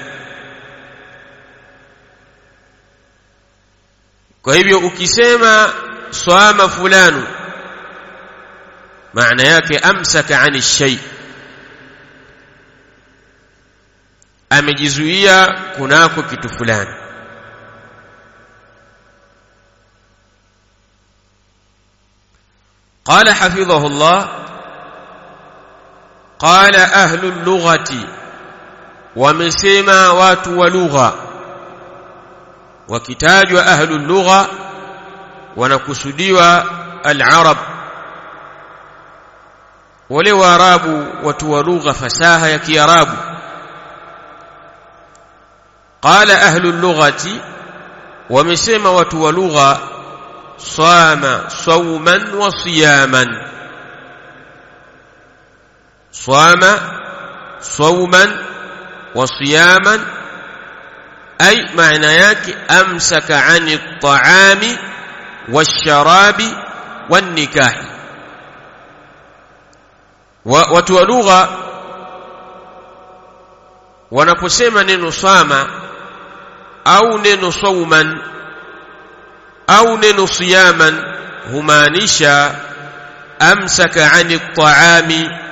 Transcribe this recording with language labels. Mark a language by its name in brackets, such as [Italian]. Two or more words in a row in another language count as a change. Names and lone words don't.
[Swahili] Kwa hivyo ukisema swama fulani, maana yake [Arabic] أمسك عن شيء, [Swahili] amejizuia kunako kitu fulani. [Arabic] قال حفظه الله قال أهل اللغة, ومسما [Swahili] watu wa lugha. Wakitajwa [Arabic] أهل اللغة [Swahili] wanakusudiwa al-arab, wale waarabu, watu wa lugha fasaha ya kiarabu. [Arabic] قال أهل اللغة, [Swahili] wamesema watu wa lugha [Arabic] صام صوما وصياما, صام صوما وصياما أي معنى yake أمسك عن الطعام والشراب والنكاح. [Swahili] watu wa lugha wanaposema neno sama au neno sauman au neno siyaman, humaanisha [Arabic] أمسك عن الطعام,